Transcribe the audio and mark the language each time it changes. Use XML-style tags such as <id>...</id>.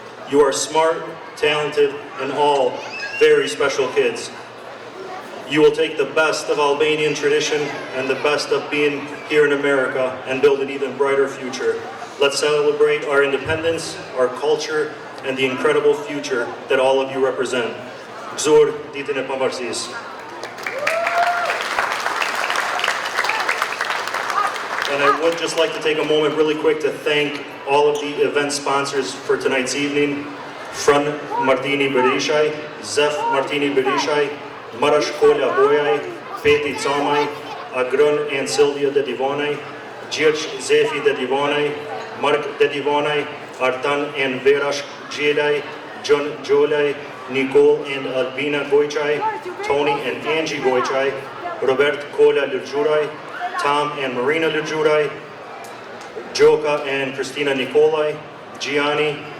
<en>You are smart, talented, and all very special kids. You will take the best of Albanian tradition and the best of being here in America and build an even brighter future. Let's celebrate our independence, our culture, and the incredible future that all of you represent.</en> <sq>Gëzuar ditën e pavarësisë.</sq> <en>And I would just like to take a moment really quick to thank all of the event sponsors for tonight's evening. Fran Martini Berishaj, Zef Martini Berishaj, Marash Kola Bojaj, Peti Camaj, Agron and Silvia Dedivonaj, Gjergj Zefi Dedivonaj, Mark Dedivonaj, Artan and Verash Gjelaj, John Gjolaj, Nicole and Albina Gojçaj, Tony and Angie Gojçaj, Robert Kola Lërgjuraj, Tom and Marina Lërgjuraj, Joka and Christina Nikolaj, Gianni,</en>